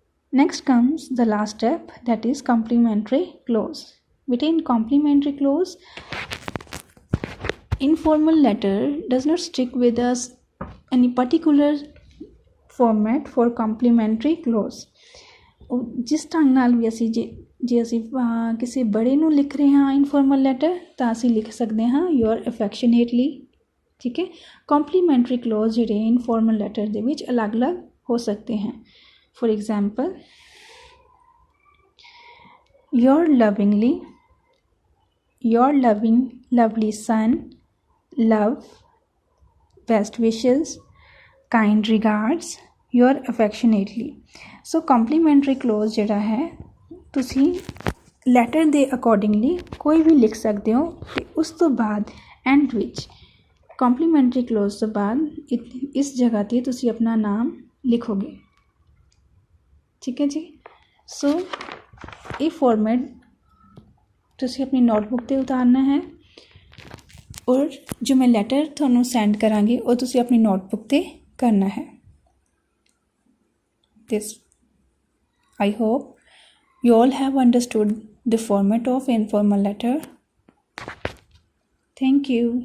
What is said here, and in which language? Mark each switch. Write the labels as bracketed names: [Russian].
[English] Next comes the last step, that is complimentary clause. Within complimentary clause, informal letter does not stick with us any particular format for complimentary clause. [Punjabi] ਜਿਸ ਢੰਗ ਨਾਲ ਵੀ ਅਸੀਂ ਜੇ ਅਸੀਂ ਕਿਸੇ ਬੜੇ ਨੂੰ ਲਿਖ ਰਹੇ ਹਾਂ ਇਨਫੋਰਮਲ ਲੈਟਰ ਤਾਂ ਅਸੀਂ ਲਿਖ ਸਕਦੇ ਹਾਂ [English] Your affectionately. [Punjabi] ਠੀਕ ਹੈ, ਕੰਪਲੀਮੈਂਟਰੀ ਕਲੋਜ਼ ਜਿਹੜੇ ਇਨਫੋਰਮਲ ਲੈਟਰ ਦੇ ਵਿੱਚ ਅਲੱਗ-ਅਲੱਗ ਹੋ ਸਕਦੇ हैं. [English] For example, your lovingly, your lovely son, love, best wishes, kind regards, your affectionately. [Punjabi] So complimentary close ਜਿਹੜਾ ਹੈ ਤੁਸੀਂ ਲੈਟਰ ਦੇ ਅਕੋਰਡਿੰਗਲੀ ਕੋਈ ਵੀ ਲਿਖ ਸਕਦੇ ਹੋ ਅਤੇ ਉਸ ਤੋਂ ਬਾਅਦ ਐਂਡ ਵਿੱਚ ਕੰਪਲੀਮੈਂਟਰੀ ਕਲੋਜ਼ ਤੋਂ ਬਾਅਦ ਇਸ ਜਗ੍ਹਾ 'ਤੇ ਤੁਸੀਂ ਆਪਣਾ ਨਾਮ ਲਿਖੋਗੇ. ਠੀਕ ਹੈ ਜੀ. ਸੋ ਇਹ ਫੋਰਮੈਟ ਤੁਸੀਂ ਆਪਣੀ ਨੋਟਬੁੱਕ 'ਤੇ ਉਤਾਰਨਾ ਹੈ ਔਰ ਜੋ ਮੈਂ ਲੈਟਰ ਤੁਹਾਨੂੰ ਸੈਂਡ ਕਰਾਂਗੀ ਉਹ ਤੁਸੀਂ ਆਪਣੀ ਨੋਟਬੁੱਕ 'ਤੇ ਕਰਨਾ ਹੈ. [English] This, I hope you all have understood the format of informal letter. Thank you.